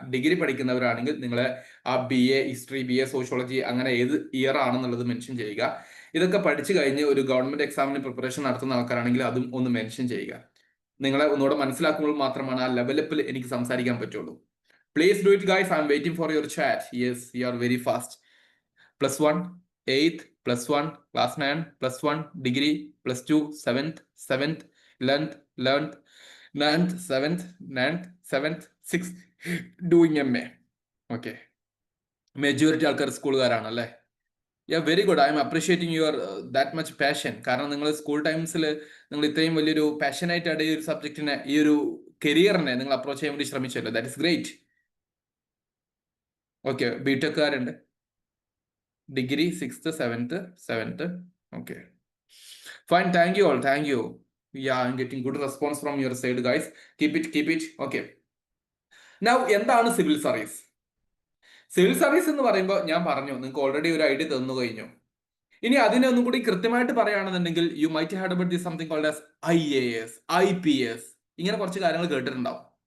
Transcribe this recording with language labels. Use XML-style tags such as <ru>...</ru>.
<ml>Degree പഠിക്കുന്നവരാണെങ്കിൽ നിങ്ങൾ ആ BA history, BA sociology, അങ്ങനെ ഏത് ഇയർ ആണെന്നുള്ളത് മെൻഷൻ ചെയ്യുക. ഇതൊക്കെ പഠിച്ചു കഴിഞ്ഞ് ഒരു ഗവൺമെന്റ് എക്സാമിന് പ്രിപ്പറേഷൻ നടത്തുന്ന ആൾക്കാരാണെങ്കിൽ അതും ഒന്ന് മെൻഷൻ ചെയ്യുക. നിങ്ങളെ ഒന്നുകൂടെ മനസ്സിലാക്കുമ്പോൾ മാത്രമാണ് ആ ലെവലപ്പിൽ എനിക്ക് സംസാരിക്കാൻ പറ്റുള്ളൂ.</ml> <en>Please do it guys. I am waiting for your chat. Yes, you are very fast. +1 8th, +1 class 9, +1 degree, +2 7th 11th 9th 7th 9th 6th doing MA.</en> <ml>Okay, majority ആൾക്കാർ സ്കൂളുകാരാണല്ലേ?</ml> <en>Very good. I am appreciating your that much passion.</en> <ml>കാരണം നിങ്ങൾ school ടൈംസിൽ നിങ്ങൾ ഇത്രയും വലിയൊരു പാഷനായിട്ടാണ് ഈ ഒരു സബ്ജക്റ്റിനെ, ഈ ഒരു കരിയറിനെ നിങ്ങൾ അപ്രോച്ച് ചെയ്യാൻ വേണ്ടി ശ്രമിച്ചല്ലോ.</ml> <en>That is great.</en> <ml>Okay, ബിടെക്കുകാരുണ്ട്, degree 6th 7th.</ml> <en>Okay fine, thank you all, thank you. Yeah, I'm getting good response from your side, guys. Keep it. Okay.</en> <ml>Now, എന്താണ് സിവിൽ സർവീസ്? സിവിൽ സർവീസ് എന്ന് പറയുമ്പോൾ ഞാൻ പറഞ്ഞു, നിങ്ങൾക്ക് already ഒരു idea തന്നു കഴിഞ്ഞു. ഇനി അതിനെ ഒന്നും കൂടി കൃത്യമായിട്ട് പറയുകയാണെന്നുണ്ടെങ്കിൽ</ml> <en>you might had about this something called as</en> <ml>IAS, IPS, ഇങ്ങനെ കുറച്ച് കാര്യങ്ങൾ കേട്ടിട്ടുണ്ടാവും.</ml>